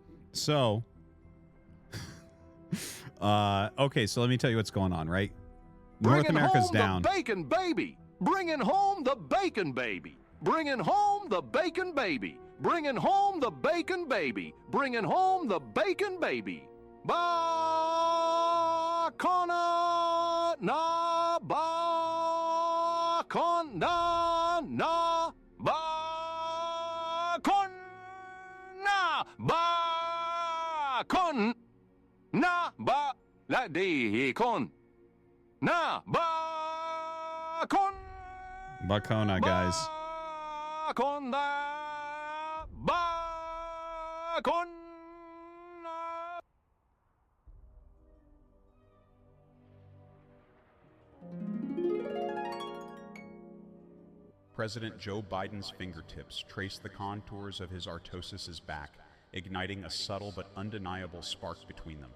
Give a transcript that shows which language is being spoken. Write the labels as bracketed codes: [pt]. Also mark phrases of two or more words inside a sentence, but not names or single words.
[en] So, okay, so let me tell you what's going on, right? North America's down. The bacon baby. Bringing home the bacon baby. Bringing home the bacon baby. Bringing home the bacon baby. Bringing home the bacon baby. Ba-kona na ba-kona na ba-kona ba-kon na ba la de kon na ba-kon Bacona, guys. ba-kon da ba-kon. President Joe Biden's fingertips traced the contours of his Artosis's back, igniting a subtle but undeniable spark between them.